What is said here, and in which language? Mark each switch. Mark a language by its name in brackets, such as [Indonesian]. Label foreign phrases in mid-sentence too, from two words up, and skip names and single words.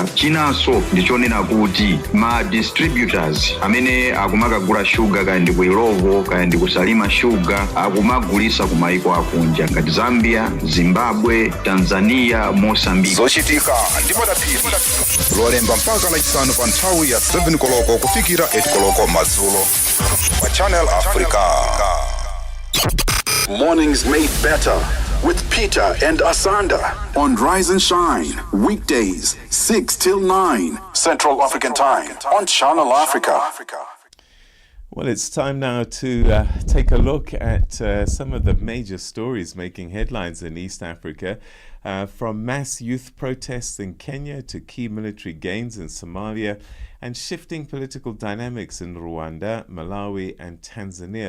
[Nyanja] Chinanso ndichonena kuti ma distributors amene akumakagula shuga kaya ndi ku Irovo kaya ndi kusalima shuga akumagulisa ku maiko akunja ngati Zambia, Zimbabwe, Tanzania, Mozambique. Zochitika ndi madaphiri lolemba mpaka lachisanu pa nthawi ya 7 koloko kufikira 8 koloko madzulo pa Channel Africa. [English] Mornings made better with Peter and Asanda on Rise and Shine, weekdays 6 till 9 Central African Time on Channel Africa. Well, it's time now to take a look at some of the major stories making headlines in East Africa, from mass youth protests in Kenya to key military gains in Somalia and shifting political dynamics in Rwanda, Malawi and Tanzania.